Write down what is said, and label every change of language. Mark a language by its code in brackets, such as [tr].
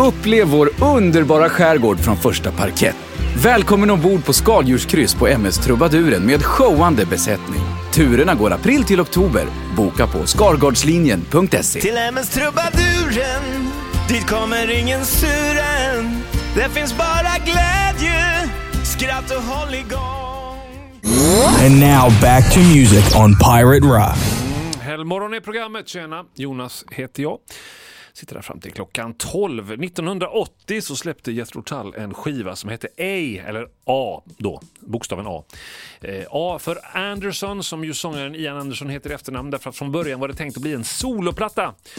[sv] Upplev vår underbara skärgård från första parkett. Välkommen ombord på skaldjurskryss på MS Trubaduren med showande besättning. Turerna går april till oktober. Boka på skargardslinjen.se. Till MS Trubaduren, dit kommer ingen suren. Det finns bara glädje, skratt och håll igång. [en] And now back to music on Pirate Rock. [sv] Hellmorgon är programmet, tjena. Jonas heter jag. Sitter där fram till klockan 12. 1980 så släppte Jethro Tull en skiva som hette A, eller A då, bokstaven A. A för Anderson, som ju sångaren Ian Anderson heter i efternamn, därför att från början var det tänkt att bli en soloplatta.